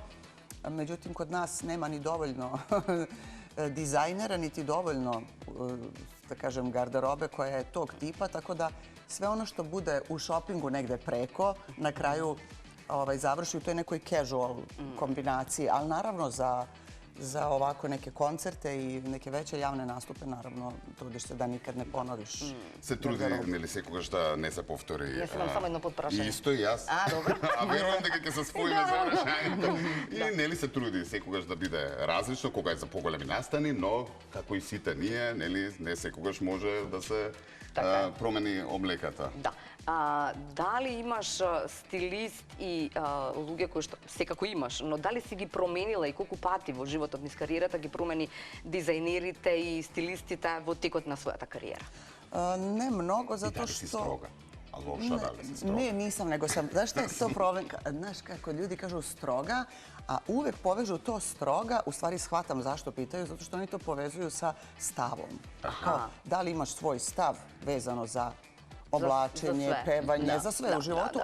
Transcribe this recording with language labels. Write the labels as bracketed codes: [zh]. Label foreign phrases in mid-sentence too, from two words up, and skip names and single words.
[sr] Međutim, kod nas nema ni dovoljno dizajnera, niti dovoljno, da kažem, garderobe koja je tog tipa, tako da sve ono što bude u šopingu negde preko, na kraju završi u toj nekoj casual kombinaciji, ali naravno za ovako neke koncerte i neke veće javne nastupe, naravno, trudiš se da nikad ne ponoviš. [mk] Se trudi, neli секогаш да не се повтори? Јас имам само едно подпрашање. Исто и јас. А, добро. А верувам дека ќе се споиме завршањето. И нели се труди секогаш да биде различно, кога е за поголеми настани, но како и сите ние, нели не секогаш може да се промени облеката. Да. Дали имаш стилист и луѓе кои што секако имаш, но дали си ги променила и колку пати во животот низ кариерата ги промени дизајнерите и стилистите во текот на својата кариера? Не много, [sr] zato što... [mk] Дали си строга? А лоша, дали си строга? [sr] Ne, nisam, nego sam... Znaš šta je to problem? Znaš kako ljudi kažu stroga, a uvek povežu to stroga, u stvari shvatam zašto pitaju, zato što oni to povezuju sa stavom. Kao, da li imaš svoj stav vezano za oblačenje, pevanje, za sve u životu.